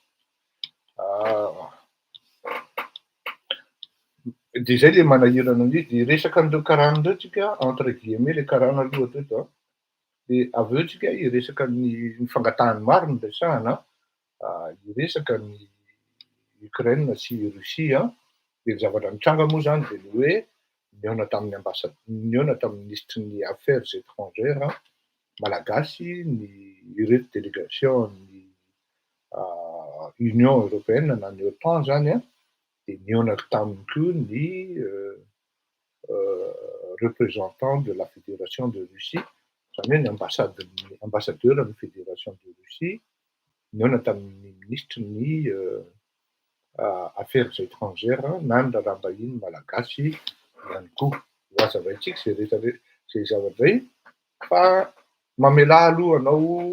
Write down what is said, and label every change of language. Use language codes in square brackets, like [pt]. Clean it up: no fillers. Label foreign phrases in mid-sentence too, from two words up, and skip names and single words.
[mg] izay le manahirana an'io dia resaka an'ireo karana ireo tsika [fr] entre guillemets [mg] le karana aloha teto dia avy eo tsika hiresaka ny fangatahany maro no resahana hiresaka ny Ukraine sy Russia dia ny zavatra mitranga moa zany dia ny hoe nihaona tamin'ny ministre ny [fr] affaires étrangères [mg] malagasy ny ireto délégation ny Union européenne na ny OTAN zany dia nihaona taminy koa ny [fr] représentant de la fédération de Russie [mg] zany hoe ny ambassadeur ny [fr] fédération de Russie [mg] nihaona tamin'ny ministre ny [fr] affaires étrangères [mg] na ny raha mbahiny malagasy ihany koa lazavaintsika zay rehetra zay zavatra zay fa mamela aloha anao